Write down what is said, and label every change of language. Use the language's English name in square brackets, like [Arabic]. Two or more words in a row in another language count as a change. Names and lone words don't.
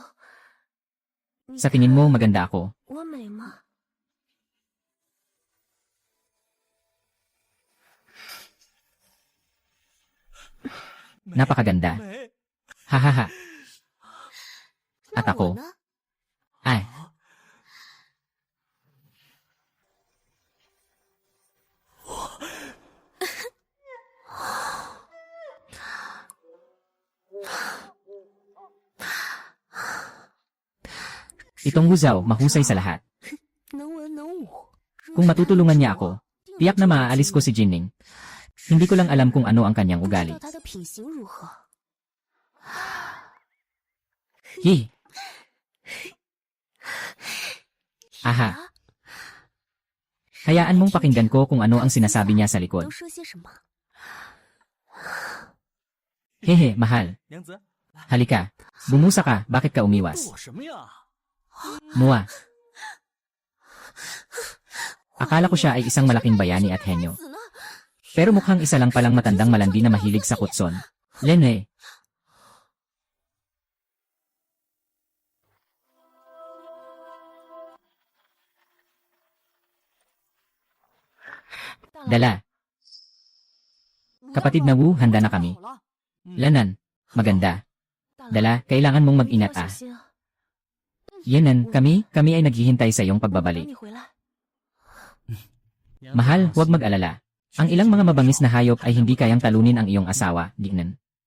[Filipino] sa tingin mo maganda ako. [Chinese] 我美吗？ [Filipino] Napakaganda. Hahaha. At [Chinese] 那 [Filipino] ako, [Chinese] 我呢？ [Filipino] ay. Itong Wuzao, mahusay sa lahat. [Chinese] 能文能武。 [Filipino] Kung matutulungan niya ako, tiyak na maaalis ko si Jinning. Hindi ko lang alam kung ano ang kanyang [Chinese] 不知 [Filipino] ugali. [Chinese] 道他的品行如何？ [Filipino] Hi. Aha. Hayaan mong pakinggan ko kung ano ang sinasabi niya sa [Chinese] 都 [Filipino] likod. [Chinese] 说些什么？ [Filipino] Hehe, mahal. [Chinese] 娘子， [Filipino] Halika. Bumusa ka, bakit ka [Chinese] 躲 [Filipino] umiwas? [Chinese] 什么呀？ [Filipino] Mua. Akala ko siya ay isang malaking bayani at henyo. [Chinese] 子呢？ [Filipino] Pero mukhang isa lang palang matandang malandi na mahilig sa kutson. Lene. Dala. Kapatid na Wu, handa na kami. Lanan. Maganda. Dala, kailangan mong mag-ingat [Chinese] 小心啊！ [Filipino] Yenan, kami ay naghihintay sa iyong [Chinese] 等 [Filipino] pagbabalik. [Chinese] 你回来。 [Filipino] Mahal, huwag mag-alala. Ang ilang mga mabangis na hayop ay hindi kayang talunin ang iyong asawa, Dignan.